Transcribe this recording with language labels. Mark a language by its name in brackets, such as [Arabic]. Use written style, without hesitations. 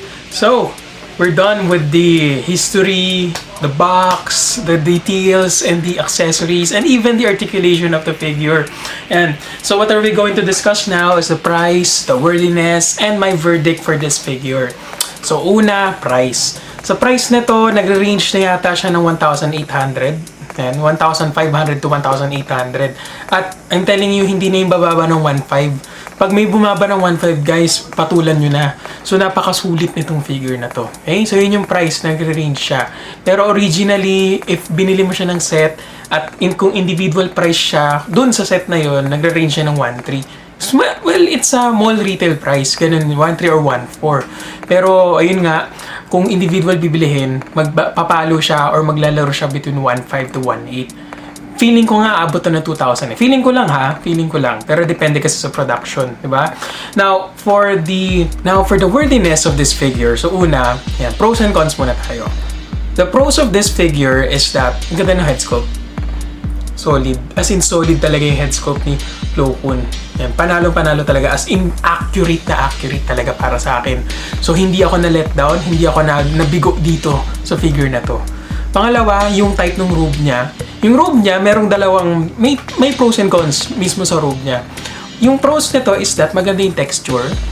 [English] So, we're done with the history, the box, the details, and the accessories, and even the articulation of the figure. And so what are we going to discuss now is the price, the worthiness, and my verdict for this figure. [Filipino] So una, price. Sa price nito, nagre-range na yata siya ng 1,800. And 1,500 to 1,800. At [English] I'm telling you, [Filipino] hindi na yung bababa ng 1,500. Pag may bumaba ng 1.5 guys, patulan nyo na. So, napakasulit nitong figure na to. Okay? So, yun yung price, nagre-range siya. Pero originally, if binili mo siya ng set, at kung individual price siya, dun sa set na yun, nagre-range siya ng 1.3. [English] So, well, it's a mall retail price. [Filipino] Ganun, 1.3 or 1.4. Pero, ayun nga, kung individual bibilihin, magpapalo siya or maglalaro siya between 1.5 to 1.8. Feeling ko nga abot na ng 2,000 eh. Feeling ko lang ha, feeling ko lang. Pero depende kasi sa production, di ba? [English] Now for the worthiness of this figure. So una, yan, pros and cons [Filipino] muna tayo. [English] The pros of this figure is that [Filipino] ang ganda ng [English] head sculpt. Solid. As in solid [Filipino] talaga yung [English] head sculpt ni Plo Koon. [Filipino] Yan, panalo-panalo talaga. As in accurate talaga para sa akin. So hindi ako na let down, hindi ako nabigo dito sa figure na to. Pangalawa, yung type ng robe niya. Yung robe niya, merong dalawang, may pros and cons mismo sa robe niya. Yung pros nito is that maganda yung texture.